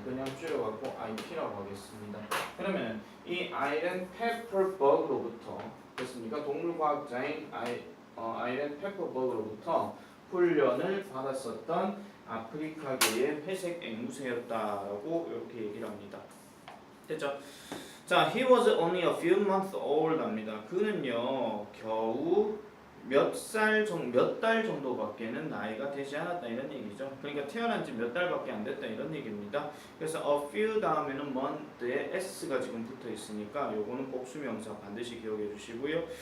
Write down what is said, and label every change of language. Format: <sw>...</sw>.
<ko>그냥 줄여갖고 IP라고 하겠습니다. 그러면 이 아이렌 페퍼버그로부터 됐습니까? 동물과학자인 아이렌 페퍼버그로부터 훈련을 받았었던 아프리카계의 회색 앵무새였다라고 이렇게 얘기를 합니다. 됐죠? 자,</ko> <en>he was only a few months old</en> <ko>합니다. 그는요 겨우 몇 달 정도밖에는 나이가 되지 않았다 이런 얘기죠. 그러니까 태어난 지 몇 달밖에 안 됐다 이런 얘기입니다. 그래서 a few 다음에는 month에 s가 지금 붙어 있으니까 요거는 꼭 수명사 반드시 기억해 주시고요.</ko>